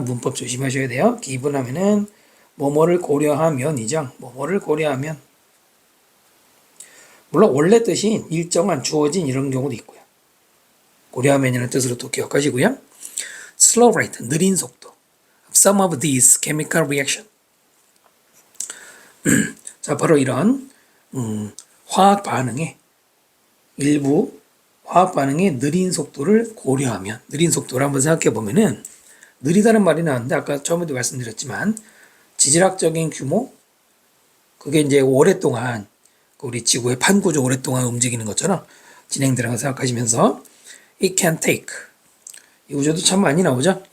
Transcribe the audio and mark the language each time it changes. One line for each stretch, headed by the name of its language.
Korean: 문법 조심하셔야 돼요. given 하면은 뭐뭐를 고려하면이죠. 뭐뭐를 고려하면. 물론 원래 뜻인 일정한 주어진 이런 경우도 있고요. 고려하면이라는 뜻으로 또 기억하시고요.
English: slow rate,
Korean: 느린 속도.
English: Some of these chemical reaction.
Korean: 자, 바로 이런 화학 반응의 일부 화학 반응의 느린 속도를 고려하면, 느린 속도를 한번 생각해 보면은 느리다는 말이 나왔는데 아까 처음에도 말씀드렸지만 지질학적인 규모, 그게 이제 오랫동안 우리 지구의 판구조 오랫동안 움직이는 것처럼 진행되는 거 생각하시면서
English: it can take,
Korean: 이 구조도 참 많이 나오죠.